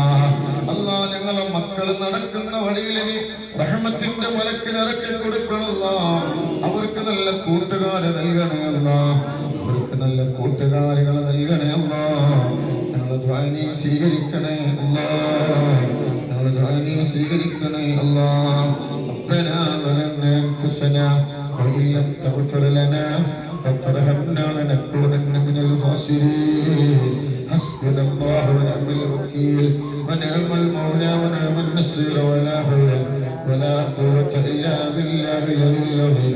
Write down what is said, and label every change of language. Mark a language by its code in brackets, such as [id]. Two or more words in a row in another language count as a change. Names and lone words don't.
[ml] അല്ലാ, ഞങ്ങളെ മക്കൾ നടക്കുന്ന വഴിയിൽ നീ റഹ്മത്തിന്റെ മലക്കിനിറക്കി കൊടുക്കണല്ലോ. അവർക്ക് നല്ല കൂട്ടുകാരെ നൽകണേ അല്ലാ, അവർക്ക് നല്ല കൂട്ടുകാരികളെ നൽകണേ അല്ലാ. ഞങ്ങളെ ദുആ നീ സ്വീകരിക്കണേ അല്ലാ, ഞങ്ങളെ ദുആ നീ സ്വീകരിക്കണേ അല്ലാ. [ar] ربنا ظلمنا أنفسنا وإن لم تغفر لنا وترحمنا لنكونن من الخاسرين. حسبنا الله ونعم الوكيل ونعم المولى ونعم النصير ولا حول ولا قوة إلا بالله العلي العظيم.